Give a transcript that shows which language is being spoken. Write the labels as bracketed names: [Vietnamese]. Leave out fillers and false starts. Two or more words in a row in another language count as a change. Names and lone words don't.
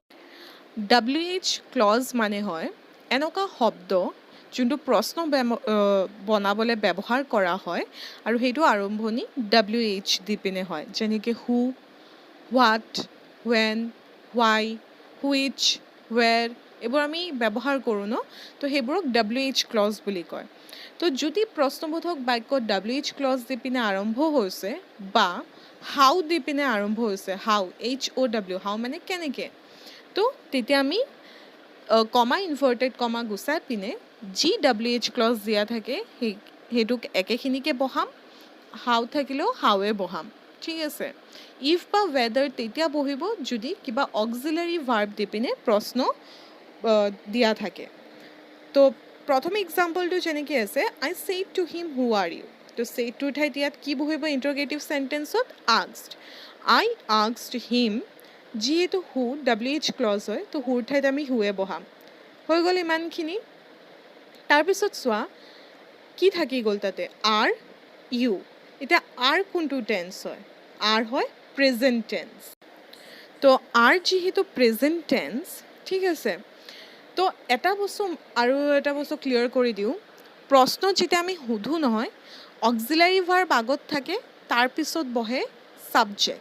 [English] WH clause [Assamese] মানে হয় এনেকুৱা শব্দ যোনটো প্ৰশ্ন বনাবলৈ ব্যৱহাৰ কৰা হয় আৰু সেইটো আৰম্ভণি WH দি পিনে হয়, যেনেকৈ [English] who, what, when, why, which, where, [Assamese] এইবোৰ আমি ব্যৱহাৰ কৰোঁ ন, তো সেইবোৰক [English] WH clause [Assamese] বুলি কয়। তো যদি প্ৰশ্নবোধক বাক্য [English] WH clause [Assamese] দি পিনে আৰম্ভ হৈছে বা হাউ দি পিনে আৰম্ভ হৈছে, [English] how HOW, [Assamese] হাউ মানে কেনেকৈ, তো তেতিয়া আমি [English] comma inverted comma [Assamese] গুচাই পিনে যি [English] WH clause [Assamese] দিয়া থাকে সেইটোক একেখিনিকে বহাম, হাউ থাকিলেও হাৱে বহাম, ঠিক আছে। ইফ বা ৱেডাৰ তেতিয়া বহিব যদি কিবা [English] auxiliary verb [Assamese] দি পিনে প্ৰশ্ন দিয়া থাকে। তো প্ৰথম এক্সাম্পলটো যেনেকৈ আছে, [English] I said to him who are you, [Assamese] তো [English] said toৰ [Assamese] ঠাইত ইয়াত কি বহিব [English] interrogative sentenceত, [Assamese] আস্কড। [English] I asked him, [Assamese] যিহেতু [English] who WH clause [Assamese] হয় তো হুৰ ঠাইত আমি হুৱে বহাম। হৈ গ'ল ইমানখিনি। তাৰপিছত চোৱা কি থাকি গ'ল তাতে, [English] are you. [Assamese] এতিয়া আৰ কোনটো টেন্স হয়, আৰ হয় [English] present tense. [Assamese] তো আৰ যিহেতু [English] present tense, [Assamese] ঠিক আছে, তো এটা বস্তু ক্লিয়াৰ কৰি দিওঁ, প্ৰশ্ন যেতিয়া আমি সোধোঁ নহয়, [English] auxiliary verb [Assamese] আগত থাকে, তাৰপিছত বহে ছাবজেক্ট।